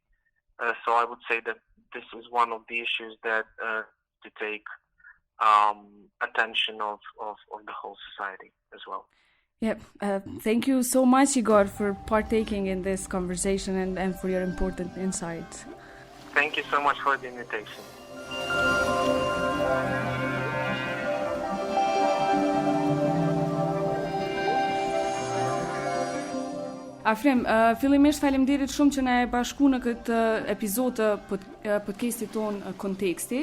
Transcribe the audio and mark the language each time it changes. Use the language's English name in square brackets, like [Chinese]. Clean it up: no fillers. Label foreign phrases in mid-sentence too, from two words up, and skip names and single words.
[English] So I would say that this is one of the issues that to take attention of the whole society as well. Yep. Thank you so much, Igor, for partaking in this conversation and for your important insights. Thank you so much for the invitation. [Albanian] Afrim, fillimisht faleminderit shumë që na e bashku në këtë epizod të podcastit ton Konteksti.